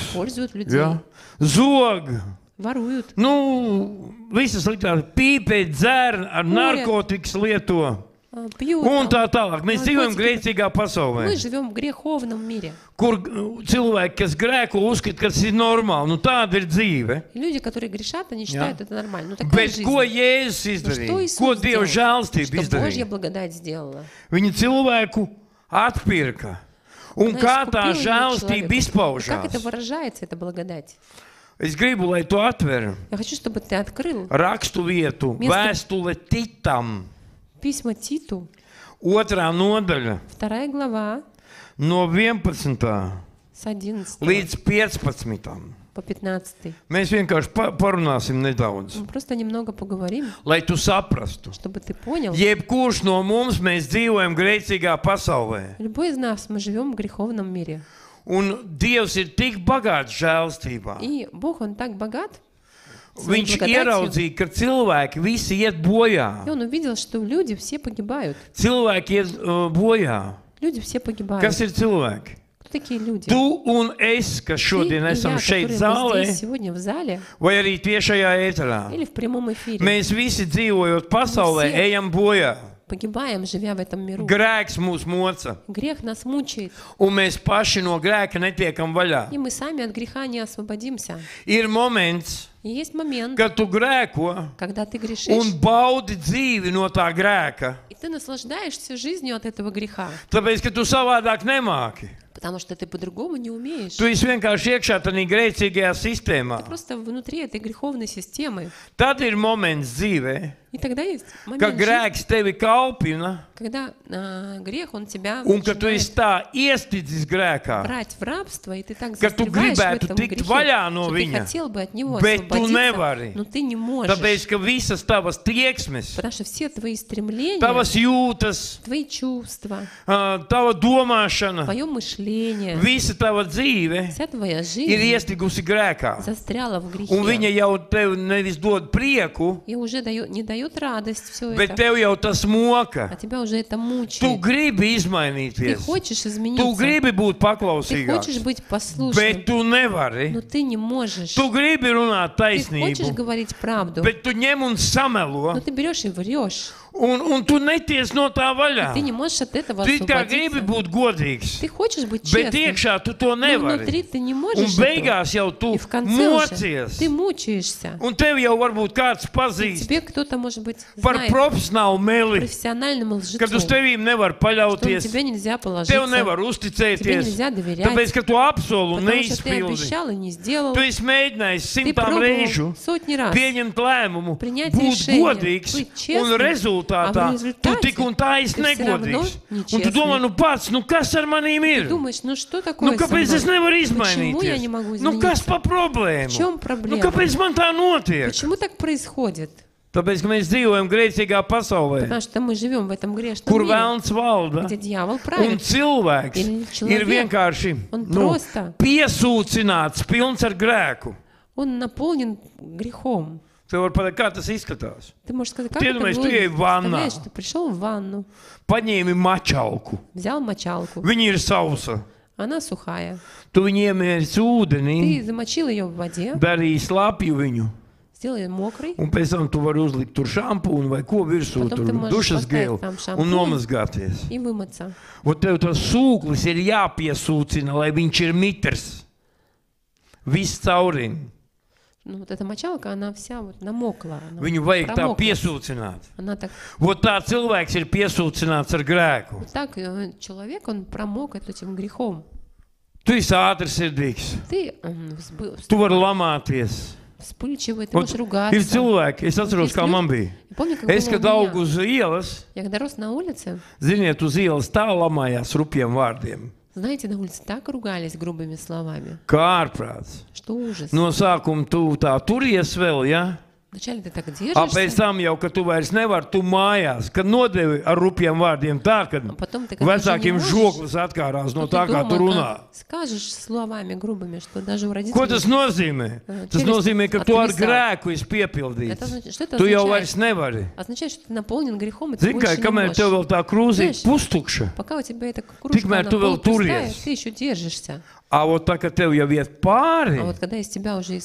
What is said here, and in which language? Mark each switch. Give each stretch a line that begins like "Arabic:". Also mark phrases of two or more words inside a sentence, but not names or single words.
Russian: используют людей,
Latvian: ja? Zog.
Russian: воруют,
Latvian: Nu, visas lietās pīpē, dzer, ar narkotikas lieto
Russian: пьют.
Latvian: un
Russian: там.
Latvian: tā tālāk. Mēs dzīvojam grēcīgā pasaulē,
Russian: Мы живем в греховном мире.
Latvian: kur cilvēki, kas grēko, uzskata, ka tas ir normāli. Nu, tāda ir dzīve.
Russian: И люди, которые грешат, они считают это нормально. Ну, такая
Latvian: Bet
Russian: жизнь.
Latvian: ko Jēzus
Russian: Ну, что
Latvian: izdarīja?
Russian: Иисус
Latvian: Ko Dieva
Russian: сделал?
Latvian: žēlstība
Russian: Что Божья
Latvian: izdarīja?
Russian: благодать сделала?
Latvian: Viņa cilvēku atpirka. Un
Russian: Она
Latvian: kā tā
Russian: искупила
Latvian: žēlstība
Russian: человека. И как
Latvian: izpaužās?
Russian: это выражается, эта благодать?
Latvian: Es gribu, lai tu atver
Russian: Я хочу, чтобы ты открыл
Latvian: rakstu vietu,
Russian: Место-
Latvian: vēstule Titam,
Russian: письма Титу,
Latvian: 2. nodaļa,
Russian: 2 глава,
Latvian: no 11.
Russian: с 11
Latvian: līdz 15.
Russian: по 15.
Latvian: Mēs vienkārši parunāsim nedaudz,
Russian: Мы просто немного поговорим,
Latvian: lai tu saprastu.
Russian: чтобы ты понял.
Latvian: Jebkurš no mums mēs dzīvojam grēcīgā pasaulē.
Russian: Любой из нас, мы живем в греховном мире.
Latvian: Un Dievs ir tik bagāts žēlstībā.
Russian: И Бог, Он так богат. своей
Latvian: Viņš
Russian: благодатью.
Latvian: ieraudzīja, ka cilvēki visi iet bojā.
Russian: И Он увидел, что люди все погибают.
Latvian: Cilvēki iet bojā.
Russian: Люди все погибают.
Latvian: Kas ir cilvēki?
Russian: Кто такие люди?
Latvian: Tu un es, kas
Russian: Ты
Latvian: šodien
Russian: и
Latvian: esam
Russian: я,
Latvian: šeit
Russian: которые мы
Latvian: zālē,
Russian: здесь сегодня в зале
Latvian: vai arī tiešajā ēterā.
Russian: или в прямом эфире.
Latvian: Mēs visi dzīvojot pasaulē, Visi. ejam bojā.
Russian: Погибаем, живя в этом миру.
Latvian: Grēks mūs moca,
Russian: Грех нас мучает,
Latvian: un mēs paši no grēka netiekam vaļā.
Russian: и мы сами от греха не освободимся.
Latvian: Ir moments,
Russian: И есть момент,
Latvian: kad tu grēko
Russian: когда ты грешишь,
Latvian: un baudi dzīvi no tā grēka,
Russian: и ты наслаждаешься жизнью от этого греха,
Latvian: tāpēc, ka tu savādāk nemāki.
Russian: потому что ты по-другому не умеешь.
Latvian: Tu esi vienkārši iekšā tajā grēcīgajā sistēmā.
Russian: Ты просто внутри этой греховной системы.
Latvian: Tad ir moments dzīvē,
Russian: И тогда есть
Latvian: ka
Russian: момент, жизни,
Latvian: grēks tevi kalpina,
Russian: когда грех, он тебя
Latvian: un ka tu
Russian: начинает
Latvian: esi tā iestidzis grēkā,
Russian: брать в рабство, и ты так
Latvian: ka tu
Russian: застреваешь в
Latvian: gribētu
Russian: этом
Latvian: tikt
Russian: грехе,
Latvian: vaļā no
Russian: что ты
Latvian: viņa,
Russian: хотел бы от него
Latvian: bet tu
Russian: освободиться,
Latvian: nevari.
Russian: но ты не можешь,
Latvian: Tāpēc, ka visas tavas tieksmes,
Russian: потому что все твои стремления,
Latvian: tavas jūtas,
Russian: твои чувства,
Latvian: tava domāšana,
Russian: твое мышление,
Latvian: visa tava dzīve
Russian: вся твоя
Latvian: ir
Russian: жизнь
Latvian: iestigusi grēkā.
Russian: застряла в грехе.
Latvian: Un viņa jau tev nevis dod prieku,
Russian: И уже не дает радость все
Latvian: bet
Russian: это,
Latvian: tev jau tas moka.
Russian: а тебя уже это
Latvian: Tu
Russian: мучает.
Latvian: gribi
Russian: Ты
Latvian: izmainīties,
Russian: хочешь
Latvian: tu
Russian: измениться,
Latvian: gribi būt
Russian: ты
Latvian: paklausīgāks,
Russian: хочешь быть послушным,
Latvian: bet tu nevari.
Russian: но ты не можешь.
Latvian: Tu gribi runāt
Russian: Ты хочешь
Latvian: taisnību,
Russian: говорить правду,
Latvian: bet tu ņem un
Russian: но
Latvian: samelo,
Russian: ты берешь и врешь.
Latvian: un tu neties no tā vaļā.
Russian: Ты не можешь от этого
Latvian: Tu it kā gribi
Russian: освободиться.
Latvian: būt godīgs,
Russian: Ты хочешь быть
Latvian: bet
Russian: честным,
Latvian: iekšā tu to
Russian: но внутри
Latvian: nevari.
Russian: ты не
Latvian: Un
Russian: можешь этого.
Latvian: beigās jau tu
Russian: И в конце уже
Latvian: mocies.
Russian: ты мучаешься.
Latvian: Un tev jau varbūt kāds pazīst
Russian: Тебе кто-то, может быть,
Latvian: par
Russian: знает
Latvian: profesionālu meli,
Russian: профессиональным
Latvian: kad uz
Russian: лжецом,
Latvian: tevīm nevar
Russian: что на
Latvian: paļauties,
Russian: тебя нельзя
Latvian: tev
Russian: положиться,
Latvian: nevar
Russian: тебе
Latvian: uzticēties,
Russian: нельзя доверять,
Latvian: tāpēc, ka tu apsolu un
Russian: потому что ты
Latvian: neizpildi.
Russian: обещал и не сделал.
Latvian: Tu esi mēģinājis
Russian: Ты
Latvian: simtām reižu
Russian: пробовал сотни раз
Latvian: pieņemt lēmumu,
Russian: принять
Latvian: būt
Russian: решение,
Latvian: godīgs,
Russian: быть
Latvian: un
Russian: честным,
Latvian: rezultātā
Russian: а в
Latvian: tu
Russian: результате
Latvian: tik un tā esi
Russian: ты всё равно
Latvian: negodīgs. Un tu
Russian: нечестный.
Latvian: domā, nu pats, nu kas ar manīm
Russian: Ты
Latvian: ir?
Russian: думаешь, ну что такое
Latvian: Nu,
Russian: со
Latvian: kāpēc es
Russian: мной?
Latvian: nevaru
Russian: Почему я
Latvian: izmainīties?
Russian: не могу
Latvian: Nu, kas
Russian: измениться?
Latvian: pa problēmu?
Russian: В чем
Latvian: Nu,
Russian: проблема?
Latvian: kāpēc man tā notiek?
Russian: Почему так происходит?
Latvian: Tāpēc, ka mēs dzīvojam grēcīgā pasaulē,
Russian: Потому что мы живем в этом грешном
Latvian: kur
Russian: мире,
Latvian: vēlns valda.
Russian: где дьявол
Latvian: Un
Russian: правит.
Latvian: cilvēks Ir ir
Russian: человек,
Latvian: vienkārši
Russian: он
Latvian: nu,
Russian: просто-
Latvian: piesūcināts, pilns ar grēku.
Russian: Он наполнен грехом.
Latvian: Tev var pateikt, kā tas izskatās.
Russian: Ты можешь сказать, как Ты это думаешь, было? ты ей в ванну. Представляешь, ты пришел в ванну,
Latvian: Paņēmi mačalku.
Russian: взял мочалку,
Latvian: Viņa ir sausa.
Russian: она sухая.
Latvian: Tu viņu iemērsi ūdenī,
Russian: Ты замочил ее в воде,
Latvian: darīji slapju viņu.
Russian: сделал ее мокрой,
Latvian: Un pēc tam tu vari uzlikt tur šampūnu vai ko virsū,
Russian: Potom
Latvian: tur
Russian: tu можешь
Latvian: dušas
Russian: поставить
Latvian: gēlu
Russian: tam
Latvian: un šampūnu. nomazgāties.
Russian: и вымыться.
Latvian: Un tev tas sūklis ir jāpiesūcina, lai viņš ir mitrs. Viss caurīm.
Russian: Ну, вот эта мочалка, она вся вот намокла. Она
Latvian: Viņu vajag tā
Russian: промокла.
Latvian: piesūcināt.
Russian: Она так,
Latvian: Vot tā cilvēks ir piesūcināts ar grēku.
Russian: вот так человек, он промок этим грехом.
Latvian: Tu esi ātrsirdīgs.
Russian: Ты
Latvian: Tu vari lamāties.
Russian: вспыльчивый, ты
Latvian: Vot
Russian: можешь
Latvian: ir
Russian: ругаться.
Latvian: cilvēki, es atceros,
Russian: Есть
Latvian: kā
Russian: люди-
Latvian: man bija.
Russian: Я помню, как
Latvian: Es,
Russian: было
Latvian: kad
Russian: у
Latvian: augu
Russian: меня.
Latvian: uz ielas,
Russian: Я когда рос на улице,
Latvian: ziniet, uz ielas tā lamājās rupjiem vārdiem.
Russian: знаете, на улице так ругались грубыми словами,
Latvian: Kā ārprāts.
Russian: что ужас.
Latvian: No sākuma tu tā turies vēl, ja?
Russian: Вначале ты так
Latvian: Pēc
Russian: держишься,
Latvian: tam jau, kad tu vairs nevari, tu mājās, kad nodevi ar rupjiem vārdiem tā, ka
Russian: а потом ты, когда уже не
Latvian: vecākiem
Russian: можешь,
Latvian: žoklis atkārās no
Russian: то
Latvian: tā,
Russian: ты
Latvian: kā tu
Russian: дома
Latvian: runā.
Russian: скажешь словами грубыми, что даже у
Latvian: Ko
Russian: родителей...
Latvian: tas nozīmē? Tas
Russian: Челюсть
Latvian: nozīmē, ka tu ar
Russian: atvisā.
Latvian: grēku esi piepildīts.
Russian: Это значит, что это
Latvian: Tu jau
Russian: означает?
Latvian: vairs nevari.
Russian: Означает, что ты наполнен грехом, и ты
Latvian: Zini, kā,
Russian: больше не
Latvian: kamēr tev
Russian: можешь.
Latvian: vēl tā krūzīte
Russian: Знаешь,
Latvian: pustukša,
Russian: Пока у тебя эта кружка,
Latvian: Tikmēr
Russian: она
Latvian: tu vēl
Russian: полупустая,
Latvian: turies.
Russian: ты еще держишься. а вот
Latvian: tā, ka tev jau iet pāri,
Russian: А вот когда из тебя уже